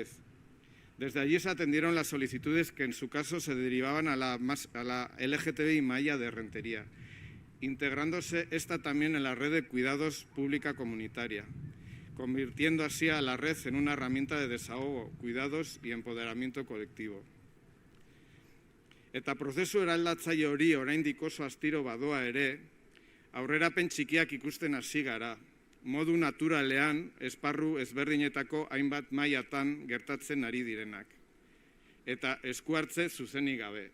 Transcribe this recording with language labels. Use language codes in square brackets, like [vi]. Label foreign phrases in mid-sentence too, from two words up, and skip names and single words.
[es] Desde allí se atendieron las solicitudes que en su caso se derivaban a la LGTBI Maya de Rentería, integrándose esta también en la red de cuidados pública comunitaria, convirtiendo así a la red en una herramienta de desahogo, cuidados y empoderamiento colectivo. [eu] Eta prozesu eraldatzaile hori oraindik oso astiro badoa ere, aurrerapen txikiak ikusten hasi gara, modu naturalean esparru ezberdinetako hainbat mailatan gertatzen ari direnak, eta esku hartze zuzenik gabe.